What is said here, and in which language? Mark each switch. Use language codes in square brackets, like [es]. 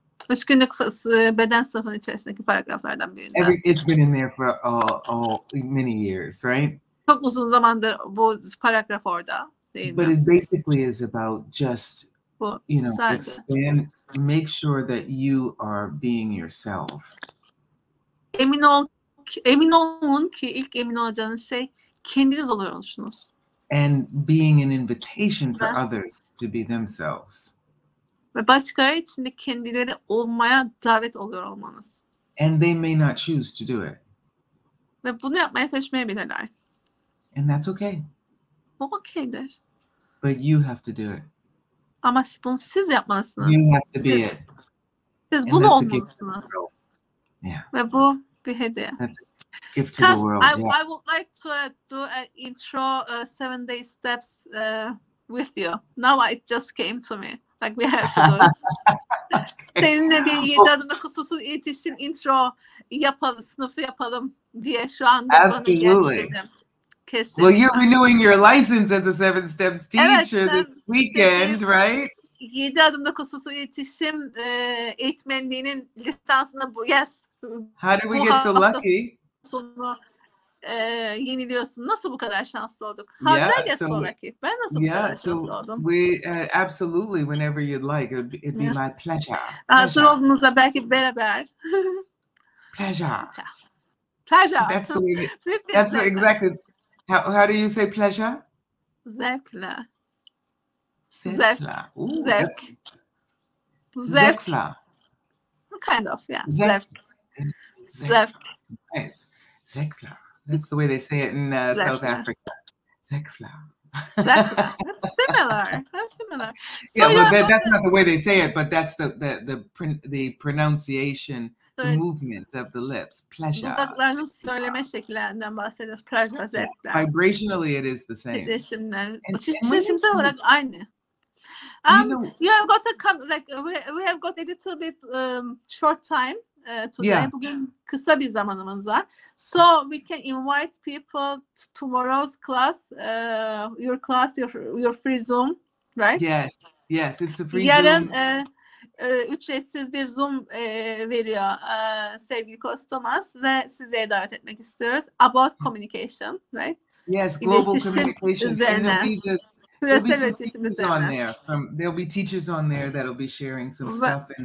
[tr] 3 günlük beden sınıfının içerisindeki paragraflardan birinde. [en] It's been in there for many years, right? [tr] Çok uzun zamandır bu paragraf orada. [en] But it basically is about just, you know, expand, make sure that you are being yourself. [tr] Emin olun ki ilk emin olacağınız şey kendiniz oluyorsunuz. [en] And being an invitation for others to be themselves. [tr] Ve başkaları için de kendileri olmaya davet oluyor olmanız. [en] And they may not choose to do it. [tr] Ve bunu yapmaya seçmeyebilirler. [en] And that's okay. [tr] Bu okeydir. [en] But you have to do it. [tr] Ama bunu siz yapmalısınız. [en] You have to be it. [tr] Siz bunu olmalısınız. [en] Yeah. [tr] Ve bu bir hediye. [en] That's a gift to the world. I would like to do an intro 7 day steps with you. Now it just came to me. Like we have to do it. [tr] Seninle bir 7 adımda kusursuz iletişim intro yapalım, sınıfı yapalım diye şu anda bana geldi. Kesinlikle. [en] Well, you're renewing your license as a 7 Steps teacher this weekend, right? [tr] 7 adımda kusursuz iletişim eğitmenliğinin lisansını [en] yes. How did we get so lucky? [tr] Sonu yeniliyorsun. Nasıl bu kadar şanslı olduk? [en] How did I get so lucky? [tr] Ben nasıl bu kadar şanslı oldum? [en] We absolutely, whenever you'd like, it'd be my pleasure. [tr] Hazır olduğunuzda belki beraber. [en] Pleasure. That's the way. That's exactly. How do you say pleasure? [tr] Zevkle. Zevkla. Ooh, Zevk. Zevkla. [en] Kind of, yeah. [tr] Zevk. Zevk. [en] Nice. Zevkla. That's the way they say it in South Africa. [tr] Zevkla. [en] That's similar. That's similar. So, yeah, but that's not the way they say it, but that's the pronunciation, the movement of the lips. Pleasure. [tr] Dudaklarının söyleme şekillerinden bahsediyoruz. [en] Pleasure, zevkler. Vibrationally, it is the same. [tr] Titreşimler. Titreşimsel olarak aynı. [en] You have got to come, like we have got a little bit short time today. Yeah. [tr] Bugün kısa bir zamanımız var. [en] So we can invite people to tomorrow's class, your class, your free Zoom, right? Yes, it's a free [tr] Yarın, [en] Zoom. [tr] Ücretsiz bir Zoom veriyor sevgili Kostomas ve sizleri davet etmek istiyoruz. [en] About communication, right? Yes, global communication. [tr] Üzerine. [en] There'll be some teachers on there. There'll be teachers on there that'll be sharing some stuff.